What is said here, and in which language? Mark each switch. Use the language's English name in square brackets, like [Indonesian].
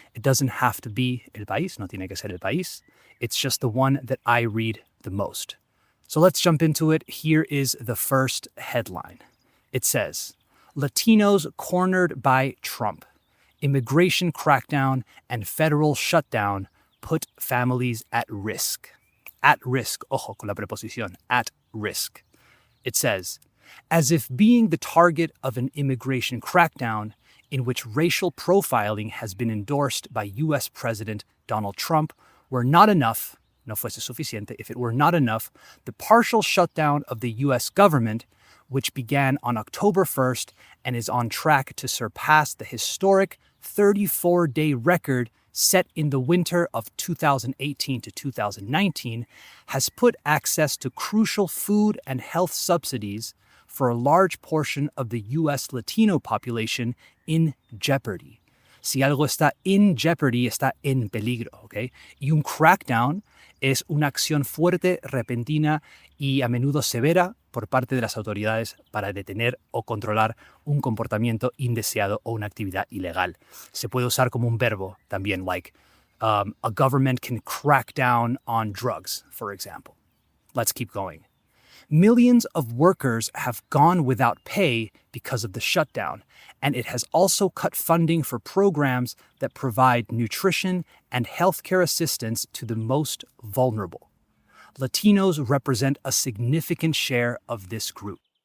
[English] It doesn't have to be El País, [Spanish] no tiene que ser El País. [English] It's just the one that I read the most. So let's jump into it. Here is the first headline. It says, Latinos cornered by Trump. Immigration crackdown and federal shutdown put families at risk. At risk, [Spanish] ojo con la preposición, [English] at risk. It says, as if being the target of an immigration crackdown in which racial profiling has been endorsed by US President Donald Trump were not enough, [Spanish] no fuese suficiente, [English] if it were not enough, the partial shutdown of the US government, which began on October 1st and is on track to surpass the historic 34-day record set in the winter of 2018 to 2019, has put access to crucial food and health subsidies for a large portion of the U.S. Latino population in jeopardy. [Spanish] Si algo está [English] in jeopardy, [Spanish] está en peligro, ¿ok? Y un crackdown es una acción fuerte, repentina y a menudo severa por parte de las autoridades para detener o controlar un comportamiento indeseado o una actividad ilegal. Se puede usar como un verbo también, [English] like a government can crack down on drugs, for example. Let's keep going. Millions of workers have gone without pay because of the shutdown, and it has also cut funding for programs that provide nutrition and healthcare assistance to the most vulnerable. Latinos represent a significant share of this group.